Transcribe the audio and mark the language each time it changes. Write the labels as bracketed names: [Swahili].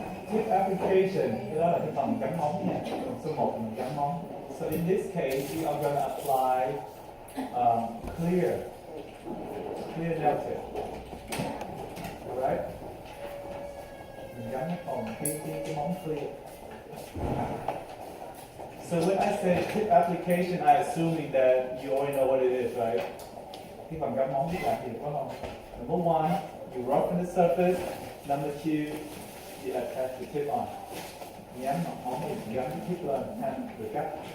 [Vietnamese] tip application, cái đó là cái phần gắn móng nha. Số 1 là mình gắn móng. [English] So in this case, we are going to apply clear nail tip. Alright? [Vietnamese] Mình gắn cái cái móng clear. [English] So when I say tip application, I assuming that you already know what it is, right? [Vietnamese] Cái phần gắn móng biết làm gì có không? [English] Number one, you roughen the surface. Number two, you attach the tip on. [Vietnamese] Nhắm mặt móng thì gắn cái tip lên ha, rồi cắt.